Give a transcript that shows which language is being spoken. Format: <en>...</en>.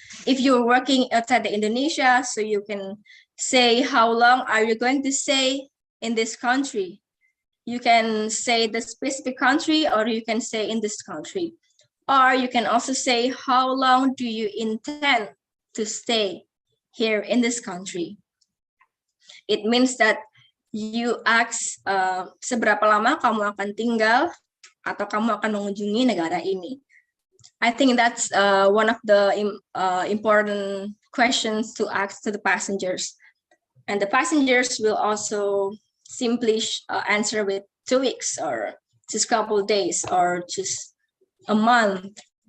<en>If you're working outside the Indonesia, so you can say how long are you going to stay in this country. You can say the specific country or you can say in this country. Or you can also say how long do you intend to stay here in this country. It means that you ask</en> <id>seberapa lama kamu akan tinggal atau kamu akan mengunjungi negara ini.</id> <en>I think that's one of the important questions to ask to the passengers. And the passengers will also simply answer with 2 weeks or just a couple of days or just a month.</en>